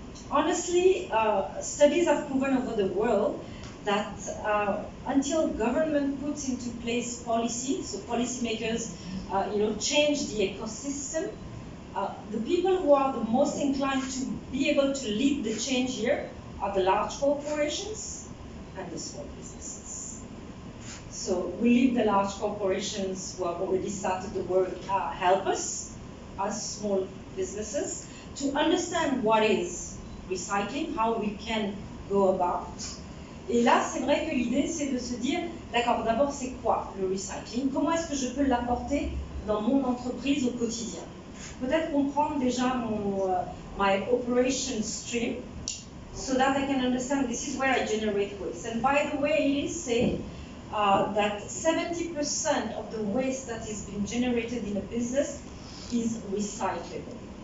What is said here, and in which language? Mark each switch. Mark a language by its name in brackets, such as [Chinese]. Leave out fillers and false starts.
[English] Honestly, studies have proven over the world that until government puts into place policy, so policymakers change the ecosystem, the people who are the most inclined to be able to lead the change here are the large corporations and the small businesses. So we leave the large corporations who have already started the work help us, as small businesses, to understand what is recycling, how we can go about. [French] Et là, c'est vrai que l'idée, c'est de se dire, d'accord, d'abord, c'est quoi le recycling? Comment est-ce que je peux l'apporter dans mon entreprise au quotidien? Peut-être comprendre déjà [English] my operation stream. so that I can understand this is where I generate waste. And by the way, it is said that 70% of the waste that is being generated in a business is recyclable.